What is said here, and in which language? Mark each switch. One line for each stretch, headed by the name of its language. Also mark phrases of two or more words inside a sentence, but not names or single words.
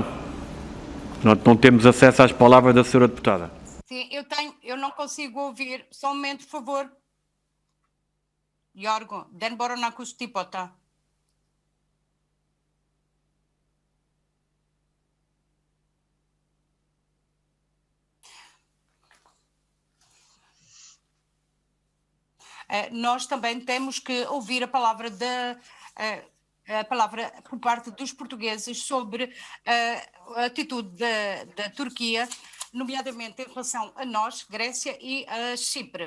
Portuguese: Não temos acesso às palavras da senhora deputada. Sim, eu não consigo ouvir. Só um momento, por favor.
Greek: Γιώργο, δεν μπορώ να ακούσω τίποτα.
Portuguese: Nós também temos que ouvir a palavra por parte dos portugueses sobre a atitude da Turquia, nomeadamente em relação a nós, Grécia e a Chipre.